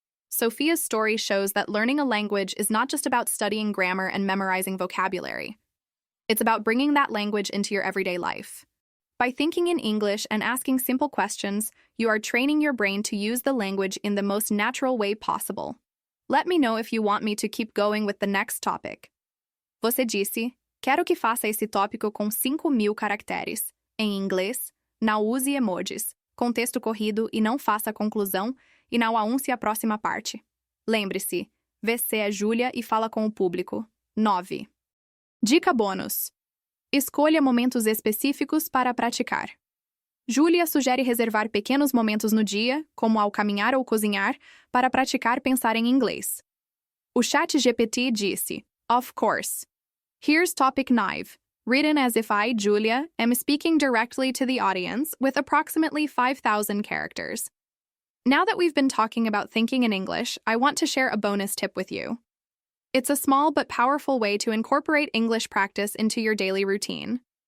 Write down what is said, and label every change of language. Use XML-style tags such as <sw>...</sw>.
<en>Sophia's story shows that learning a language is not just about studying grammar and memorizing vocabulary. It's about bringing that language into your everyday life. By thinking in English and asking simple questions, you are training your brain to use the language in the most natural way possible. Let me know if you want me to keep going with the next topic.</en> <pt>Você disse, quero que faça esse tópico com 5.000 caracteres. Em inglês, não use emojis, contexto corrido e não faça conclusão, e não anuncie a próxima parte. Lembre-se, você é Júlia e fala com o público. 9. Dica bônus. Escolha momentos específicos para praticar. Júlia sugere reservar pequenos momentos no dia, como ao caminhar ou cozinhar, para praticar pensar em inglês. O ChatGPT disse,</pt> <en>of course. Here's topic 9, written as if I, Julia, am speaking directly to the audience with approximately 5,000 characters. Now that we've been talking about thinking in English, I want to share a bonus tip with you. It's a small but powerful way to incorporate English practice into your daily routine.</en>